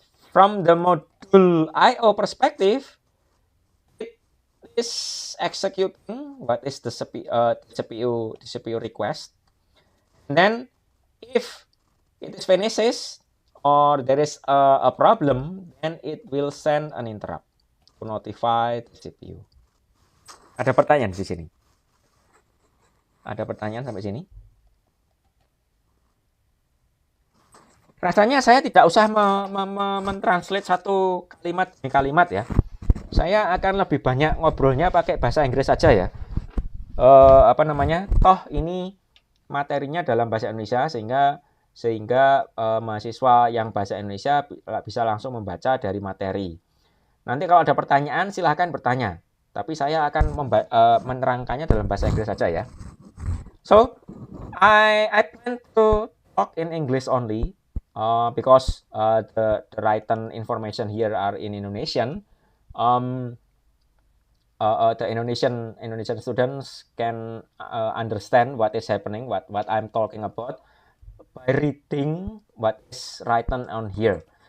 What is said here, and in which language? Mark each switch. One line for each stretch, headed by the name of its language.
English: From the module I/O perspective, it is executing what is the CPU request. And then, if it is finishes or there is a problem, then it will send an interrupt to notify the CPU.
Indonesian: Ada pertanyaan di sini? Ada pertanyaan sampai sini? Rasanya saya tidak usah mentranslate satu kalimat demi kalimat ya. Saya akan lebih banyak ngobrolnya pakai bahasa Inggris saja ya. Toh ini materinya dalam bahasa Indonesia sehingga mahasiswa yang bahasa Indonesia bisa langsung membaca dari materi. Nanti kalau ada pertanyaan silahkan bertanya. Tapi saya akan menerangkannya dalam bahasa Inggris saja ya.
English: So, I plan to talk in English only because the written information here are in Indonesian. The Indonesian students can understand what is happening, what I'm talking about by reading what is written on here.